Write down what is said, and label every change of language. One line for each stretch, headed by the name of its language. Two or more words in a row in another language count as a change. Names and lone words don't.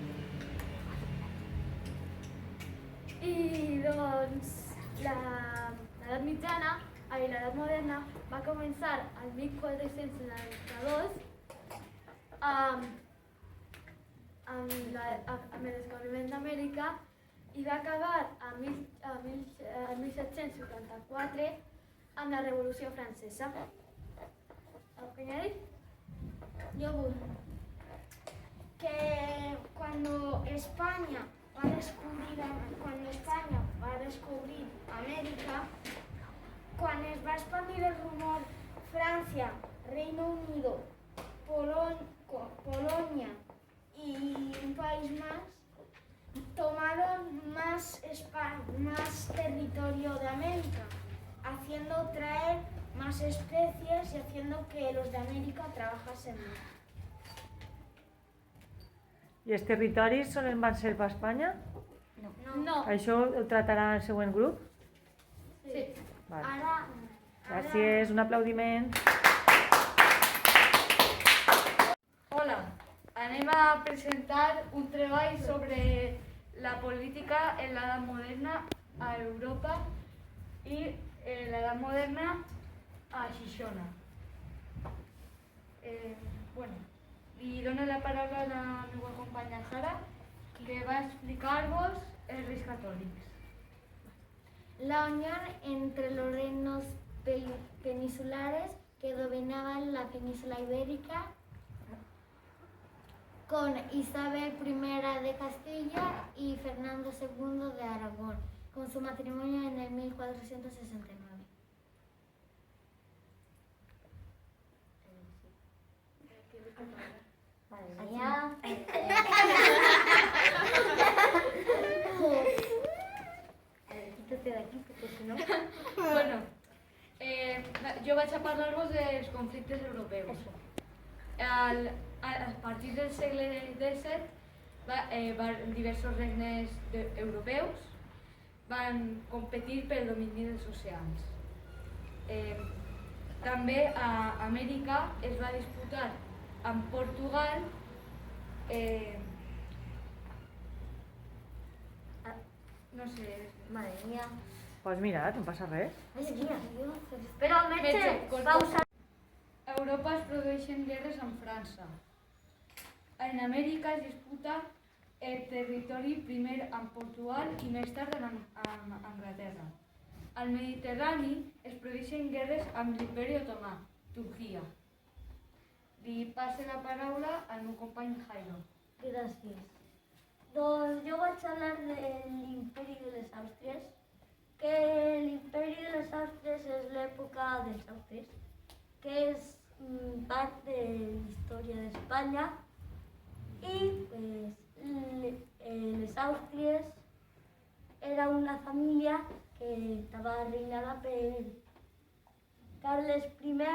Catalan: I doncs l'edat mitjana, l'edat moderna, va començar al 1492 amb el descobriment d'Amèrica i va acabar a 1784 amb la Revolució Francesa.
Spanish: ¿Algo que añadir? Yo voy. Que cuando España va a descubrir América, cuando es va a expandir el rumor Francia, Reino Unido, Polonia y un país más, tomaron más territorio de América, haciendo traer más especies y haciendo que los de América trabajasen más.
Catalan: I els territoris on van ser per Espanya? No. Això ho tratarà el següent grup? Sí. Vale. Ara, Gràcies, un aplaudiment. Hola, anem a presentar un treball sobre la política en l'edat moderna a Europa i l'edat moderna a Xixona. Li dono la paraula a la meva companya Sara, que va explicar-vos els reis catòlics.
Spanish: la unión entre los reinos peninsulares que dominaban la península ibérica con Isabel I de Castilla y Fernando II de Aragón, con su matrimonio en el 1469. Madre mía. Quítate de aquí porque si no...
Catalan: Bueno, jo vaig a parlar-vos dels conflictes europeus. A partir del segle XVII, diversos regnes europeus van competir pel domini dels oceans. També a Amèrica es va disputar amb Portugal no sé...
Spanish: Madre mía. Pues mira,
Catalan: no passa res.
Spanish: Ay, mía. Pero
Catalan: Metge, pausa. A Europa es produeixen guerres amb França. En Amèrica es disputa el territori primer amb Portugal i més tard amb Anglaterra. Al Mediterrani es produeixen guerres amb l'Imperi Otomà, Turquia. Li passe la paraula al meu company Jairo.
Spanish: Gracias. Yo voy a hablar del Imperio de las Austrias, que el Imperio de las Austrias es la época de los Austrias, que es parte de la historia de España, y pues los Austrias era una familia que estaba reinada por Carles I,